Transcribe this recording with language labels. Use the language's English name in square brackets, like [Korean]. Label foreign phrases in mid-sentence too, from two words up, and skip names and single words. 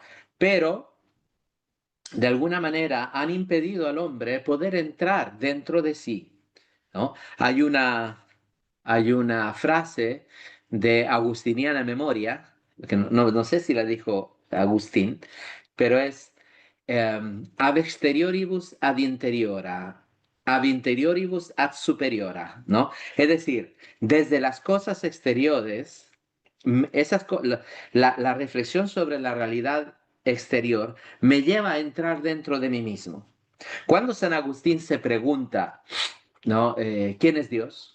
[Spanish] Pero de alguna manera han impedido al hombre poder entrar dentro de sí, ¿no? Hay una frase de Agustiniana Memoria, que no sé si la dijo Agustín, pero es [Latin] ab exterioribus ad interiora, ab interioribus ad superiora, [Spanish] ¿no? Es decir, desde las cosas exteriores, la reflexión sobre la realidad exterior me lleva a entrar dentro de mí mismo. Cuando San Agustín se pregunta, ¿no? ¿Quién es Dios?